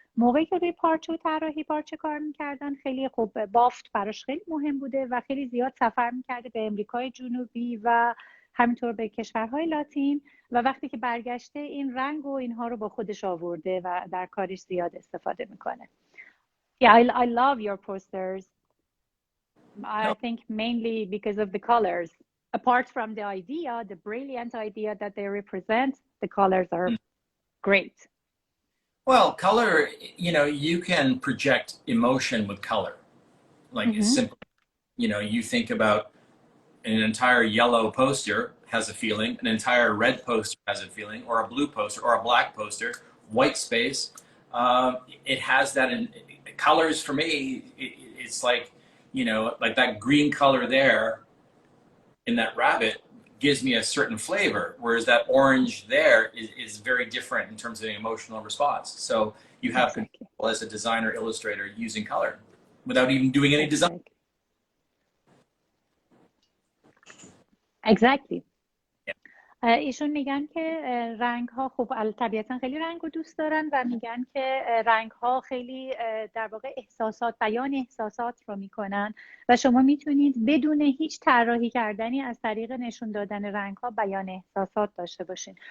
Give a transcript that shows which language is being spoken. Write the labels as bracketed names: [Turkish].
[Persian] موقعی که روی پارچه و طراحی پارچه کار میکردن خیلی خوب بافت براش خیلی مهم بوده و خیلی زیاد سفر میکرده به امریکای جنوبی و همینطور به کشورهای لاتین و وقتی که برگشته این رنگ و اینها رو با خودش آورده و در کارش زیاد استفاده میکنه. [English] Yeah, I love your posters. I think mainly because of the colors. Apart from the idea, the brilliant idea that they represent, the colors are great. Well, color, you know, you can project emotion with color. Like it's simple. You know, you think about an entire yellow poster has a feeling, an entire red poster has a feeling, or a blue poster, or a black poster, white space. It has that in colors for me. It's like, you know, like that green color there in that rabbit gives me a certain flavor, whereas that orange there is very different in terms of the emotional response. So you have control as a designer, illustrator using color without even doing any design. Exactly. [Persian] ایشون میگن که رنگ ها خب طبیعتا خیلی رنگ رو دوست دارن و میگن که رنگ ها خیلی در واقع احساسات، بیان احساسات رو میکنن و شما میتونید بدون هیچ طراحی کردنی از طریق نشون دادن رنگ ها بیان احساسات داشته باشین.